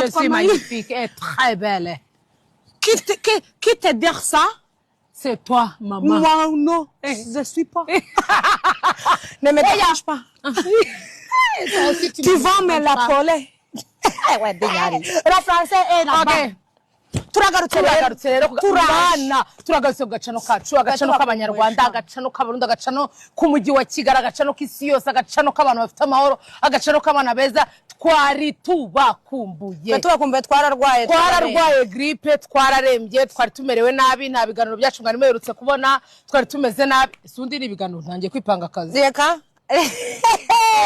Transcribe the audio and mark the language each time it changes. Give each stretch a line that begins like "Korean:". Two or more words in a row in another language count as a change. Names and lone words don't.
French: Je suis magnifique et très belle. Qui te dit ça? C'est toi, maman. Moi, non. Je suis pas. Ne me dérange pas. Tu vas me l'appeler. La française est là-bas.
Kinyarwanda: turagarutse rero turagarutse ku gacano kacu agacano k'abanyarwanda agacano k'abarundi agacano k'umujyi wa Kigali agacano k'isi yose agacano k'abantu bafite amahoro agacano k'abana beza twari tubakumbuye twararwaye grippe twararembye twari tumerewe nabi nta biganiro byacu mwari muherutse kubona twari tumeze nabi isundi ni ibiganiro ntangiye kwipanga akazi